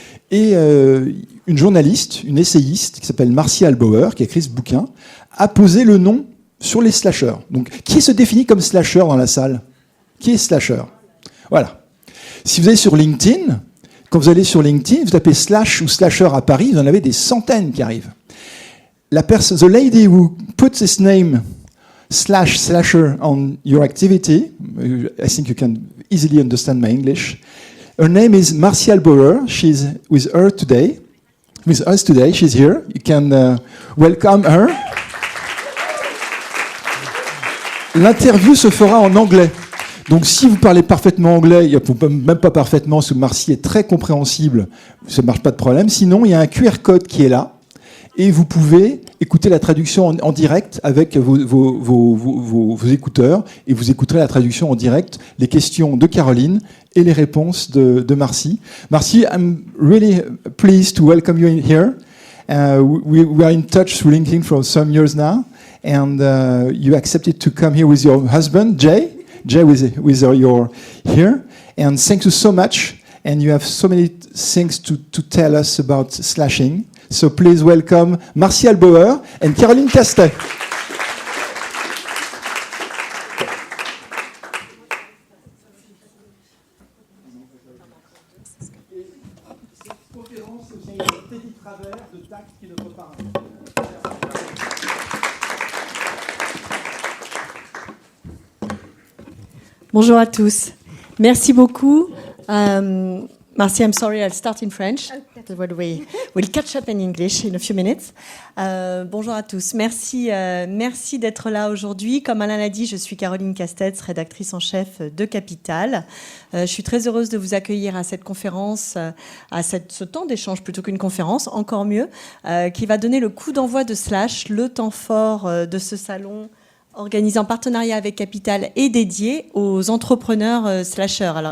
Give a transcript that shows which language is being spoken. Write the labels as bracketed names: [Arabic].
[French] Et une journaliste, une essayiste qui s'appelle Marcy Albauer, qui a écrit ce bouquin, a posé le nom sur les slashers. Donc, qui se définit comme slasher dans la salle ? Qui est slasher ? Voilà. Si vous allez sur LinkedIn, quand vous allez sur LinkedIn, vous tapez slash ou slasher à Paris, vous en avez des centaines qui arrivent. [English] The lady who put this name slasher on your activity, I think you can easily understand my English. Her name is Marcy Albauer. She's with us today. She's here. You can welcome her. [French] L'interview se fera en anglais. Donc si vous parlez parfaitement anglais, même pas parfaitement, parce que Marcy est très compréhensible, ça ne marche pas de problème. Sinon, il y a un QR code qui est là. Et vous pouvez écouter la traduction en direct avec vos écouteurs, et vous écouterez la traduction en direct, les questions de Caroline et les réponses de Marcy. [English] Marcy, I'm really pleased to welcome you in here. We are in touch through LinkedIn for some years now, and you accepted to come here with your husband, Jay. Jay, with your here, and thank you so much. And you have so many things to tell us about slashing. So please welcome Marcy Albauer and Caroline Castet. [French] Bonjour à tous. Merci beaucoup. [English] Marcy, I'm sorry, I'll start in French. We'll catch up in English in a few minutes. [French] Bonjour à tous. Merci d'être là aujourd'hui. Comme Alain l'a dit, je suis Caroline Castet, rédactrice en chef de Capital. Je suis très heureuse de vous accueillir à cette conférence, ce temps d'échange plutôt qu'une conférence, encore mieux, qui va donner le coup d'envoi de Slash, le temps fort de ce salon organisé en partenariat avec Capital et dédié aux entrepreneurs slashers.